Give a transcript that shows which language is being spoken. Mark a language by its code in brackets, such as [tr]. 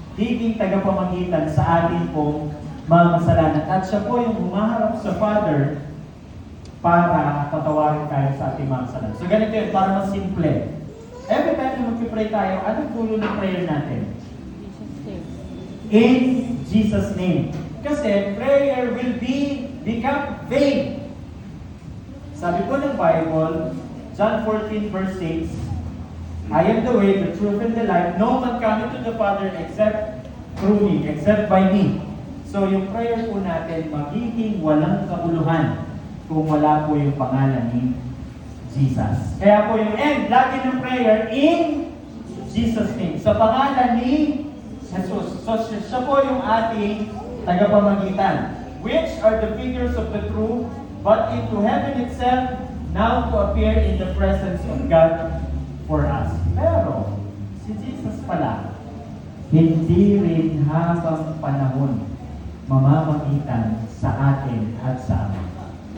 [tl] higing tagapamagitan sa atin pong mga kasalanan. At siya po yung humaharap sa Father para patawarin tayo sa ating mga kasalanan. So ganito yun, para mas simple. [en] Every time [tl] na mag-pray tayo, anong dulo ng prayer natin? [en] In Jesus' name. [tl] Kasi [en] prayer will become vain. [tl] Sabi po ng Bible, [en] John 14 verse 6, I am the way, the truth, and the life. No man cometh to the Father except through me, except by me. [tl] So yung prayer po natin, magiging walang kabuluhan kung wala po yung pangalan ni Jesus. Kaya po yung end, lagi ng prayer, [en] in Jesus' name. [tl] Sa pangalan ni Jesus. So siya po yung ating tagapamagitan. [en] Which are the figures of the truth, but into heaven itself, now to appear in the presence of God for us. [tl] Pero, si Jesus pala, hindi rin habang panahon mamamagitan sa atin at sa Ama.